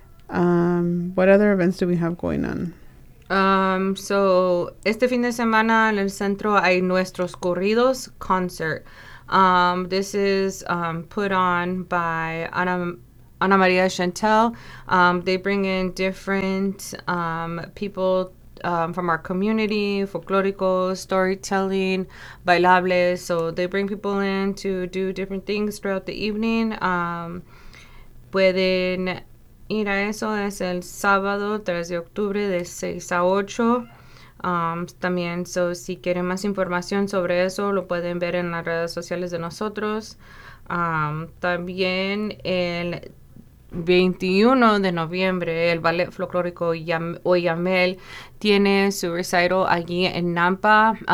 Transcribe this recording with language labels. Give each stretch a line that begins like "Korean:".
English: What other events do we have going on?
Spanish: So este fin de semana en el centro hay Nuestros Corridos concert.
English: This is put on by Ana Maria Chantel. They bring in different people from our community, folkloricos, storytelling, bailables. So they bring people in to do different things throughout the evening.
Spanish: Pueden ir a eso, es el sábado 3 de octubre de 6 a 8. También, so si quieren más información sobre eso, lo pueden ver en las redes sociales de nosotros. También el 21 de noviembre, el Ballet Folclórico Oyamel tiene su recital allí en Nampa.